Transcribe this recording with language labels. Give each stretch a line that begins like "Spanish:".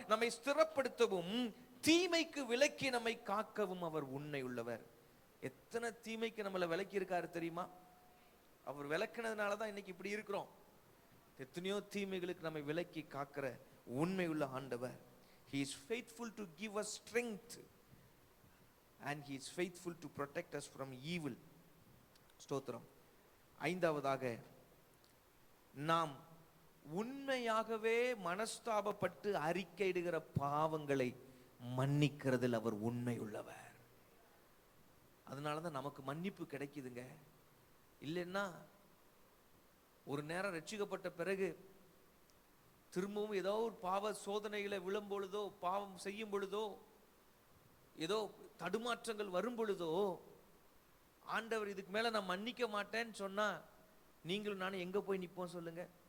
Tamil: நம்மை ஸ்திரப்படுத்தவும் தீமைக்கு விலக்கி நம்மை காக்கவும் அவர் உண்மை உள்ளவர். எத்தனை தீமைக்கு நம்மளை விலக்கி இருக்காரு தெரியுமா? அவர் விலக்கினதுனாலதான் இன்னைக்கு இப்படி இருக்கிறோம். எத்தனையோ தீமைகளுக்கு நம்மை விலக்கி காக்கிற உண்மை உள்ள ஆண்டவர்.
English: He is faithful to give us strength and he is faithful to protect us from evil.
Tamil: ஸ்தோத்திரம். 5வதாக, நாம் உண்மையாகவே மனஸ்தாபப்பட்டு அறிக்கையிடுகிற பாவங்களை மன்னிக்கிறதில் அவர் உண்மை உள்ளவர். அதனாலதான் நமக்கு மன்னிப்பு கிடைக்குதுங்க. இல்லைன்னா ஒரு நேரம் ரட்சிக்கப்பட்ட பிறகு திரும்பவும் ஏதோ ஒரு பாவ சோதனைகளை விழும் பொழுதோ, பாவம் செய்யும் பொழுதோ, ஏதோ தடுமாற்றங்கள் வரும் பொழுதோ, ஆண்டவர் இதுக்கு மேல நான் மன்னிக்க மாட்டேன்னு சொன்னா நீங்களும் நானும் எங்க போய் நிப்போம் சொல்லுங்க?